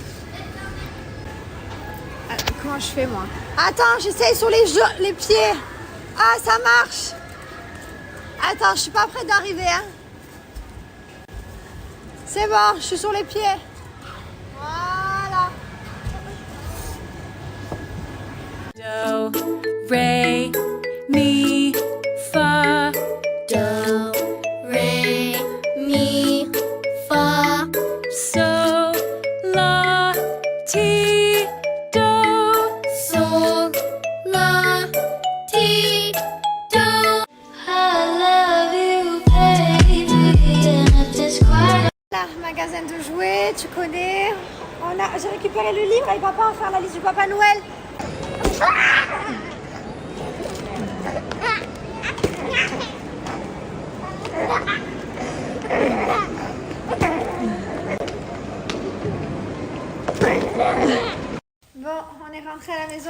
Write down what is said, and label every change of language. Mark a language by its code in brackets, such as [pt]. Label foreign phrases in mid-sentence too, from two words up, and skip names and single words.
[fr] Comment je fais moi? Attends, j'essaye sur les pieds. Ah, ça marche. Attends, je suis pas prête d'arriver, hein. C'est bon, je suis sur les pieds. Voilà. Do, ré, mi, fa. Do, ré, mi, fa. So, la, ti, do. Sol, la, ti, do. [en] I love you, baby, and if this quiet. [fr] Là, magasin de jouets, tu connais. J'ai récupéré le livre et papa va faire la liste du Papa Noël. Bon, on est rentré à la maison.